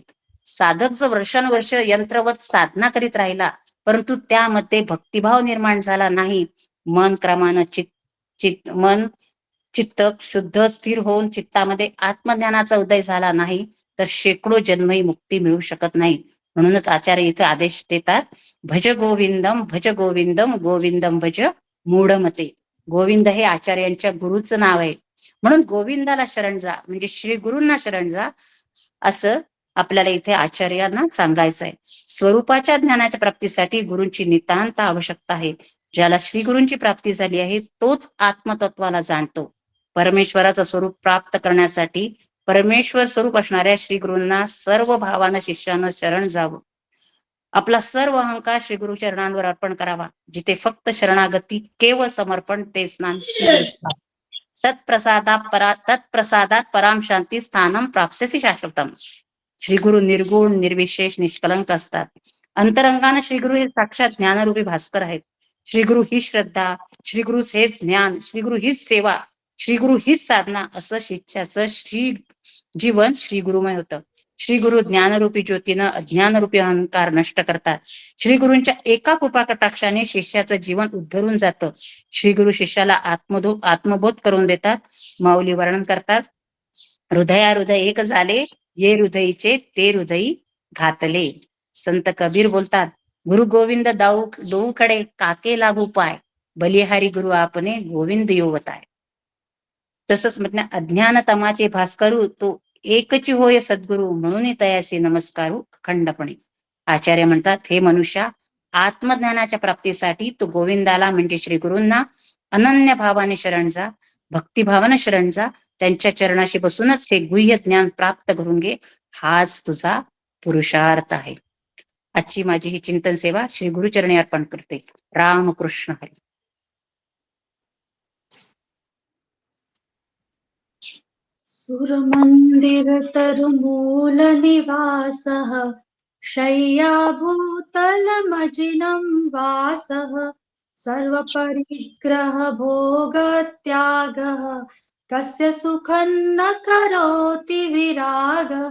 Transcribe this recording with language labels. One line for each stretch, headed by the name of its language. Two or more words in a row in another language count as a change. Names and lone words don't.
Marathi: साधक जर वर्षानुवर्ष यंत्रवत साधना करीत राहिला परंतु त्यामध्ये भक्तिभाव निर्माण झाला नाही, मन क्रमानं चित्त शुद्ध स्थिर होऊन चित्तामध्ये आत्मज्ञानाचा उदय झाला नाही तर शेकडो जन्मही मुक्ती मिळू शकत नाही. म्हणूनच आचार्य इथे आदेश देतात,
Sanskrit: भज गोविंदम भज गोविंदम गोविंदम भज मूढमते.
Marathi: गोविंद हे आचार्यांच्या गुरुचं नाव आहे, म्हणून गोविंदाला शरण जा म्हणजे श्री गुरूंना शरण जा असं आपल्याला इथे आचार्यांना सांगायचं आहे. स्वरूपाच्या ज्ञानाच्या प्राप्तीसाठी गुरूंची नितांत आवश्यकता आहे. ज्याला श्री गुरूंची प्राप्ती झाली आहे तोच आत्मतत्वाला जाणतो. परमेश्वराचं स्वरूप प्राप्त करण्यासाठी परमेश्वर स्वरूप असणाऱ्या श्री गुरूंना सर्व भावानं शिष्यानं शरण जावं. आपला सर्व अहंकार श्री गुरु चरणांवर अर्पण करावा. जिथे फक्त शरणागती केवळ समर्पण
Sanskrit: ते स्नान तत्प्रसादात पराम शांती स्थानम प्राप्स्यसी शाश्वतम.
Marathi: श्रीगुरु निर्गुण निर्विशेष निष्कलंक असतात. अंतरंगाने श्रीगुरु हे साक्षात ज्ञानरूपी भास्कर आहेत. श्रीगुरु ही श्रद्धा, श्रीगुरु हेच ज्ञान, श्रीगुरु हीच सेवा, श्रीगुरु हीच साधना असं शिष्याचं जीवन श्रीगुरुमय होतं. श्रीगुरु ज्ञानरूपी ज्योतीनं अज्ञानरूपी अहंकार नष्ट करतात. श्रीगुरूंच्या एका कृपा कटाक्षाने शिष्याचं जीवन उद्धरून जातं. श्रीगुरु शिष्याला आत्मबोध करून देतात. माऊली वर्णन करतात, हृदय एक झाले, ये हृदयीचे ते हृदयी घातले.
Hindi: संत कबीर
Marathi: बोलतात,
Hindi: गुरु गोविंद दोऊ खडे काके लागू पाय, बलिहारी गुरु आपने गोविंद योवताय.
Marathi: तसंच म्हटलं, अज्ञान तमाचे भास्करू तो एकची होय सद्गुरु, म्हणून तयासी नमस्कारू अखंडपणे. आचार्य म्हणतात, हे मनुष्या, आत्मज्ञानाच्या प्राप्तीसाठी तू गोविंदाला म्हणजे श्री गुरूंना अनन्य भावाने शरण जा, भक्तिभावाने शरण जा. त्यांच्या चरणाशी बसूनच हे गुह्य ज्ञान प्राप्त करून घे. हाच तुझा पुरुषार्थ आहे. आजची माझी ही चिंतन सेवा श्री गुरुचरणी अर्पण करते. रामकृष्ण हरी.
Sanskrit: सुरमंदिर तरुमूल निवासः, शय्याभूतलमजिनं वासः, सर्वपरिग्रह भोगत्यागः, कस्य सुखं न करोति विरागः.